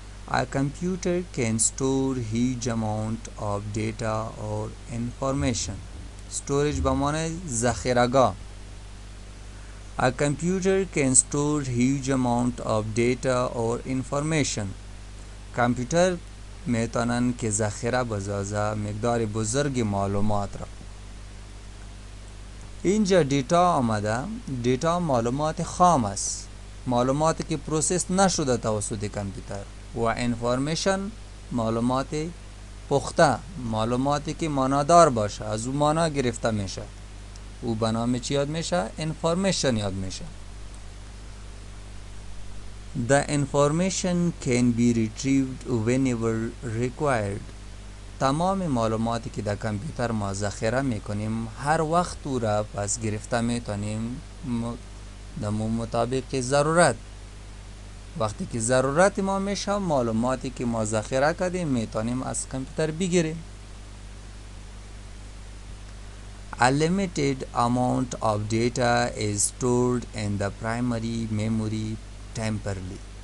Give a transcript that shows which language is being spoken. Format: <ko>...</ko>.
<en>A computer can store huge amount of data or information.</en> <fa>storage به معنی ذخیره‌گاه.</fa> <en>A computer can store huge amount of data or information.</en> <fa>کامپیوتر میتونن که ذخیره بسازه مقدار بزرگ معلومات را. اینجا دیتا آمده. دیتا معلومات خام است. معلوماتی که پروسس نشده توسط کامپیوتر، و انفورمیشن معلومات پخته، معلوماتی که مانادار باشه، از اون مانا گرفته میشه، او به نام چی یاد میشه؟ انفورمیشن یاد میشه.</fa> <en>The information can be retrieved whenever required.</en> <fa>تمام معلوماتی که در کامپیوتر ما ذخیره میکنیم هر وقت او را پس گرفته میتونیم در مطابق ضرورت. وقتی که ضرورت ما میشه معلوماتی که ما ذخیره کردیم میتونیم از کامپیوتر بگیریم.</fa> <en>A limited amount of data is stored in the primary memory temporarily.</en>